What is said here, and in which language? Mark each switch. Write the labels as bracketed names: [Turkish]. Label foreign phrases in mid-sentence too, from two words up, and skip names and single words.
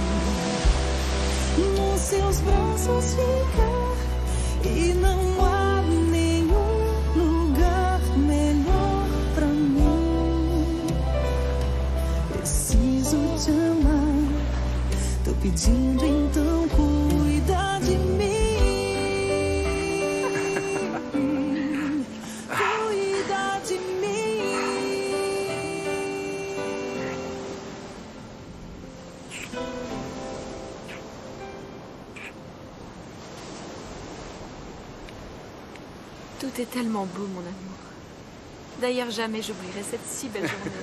[Portuguese] Nos seus braços ficar e não há nenhum lugar melhor pra mim. Preciso te amar, tô pedindo então cuida de mim. Cuida de mim. [French] Tout est tellement beau, mon amour. D'ailleurs, jamais j'oublierai cette si belle journée.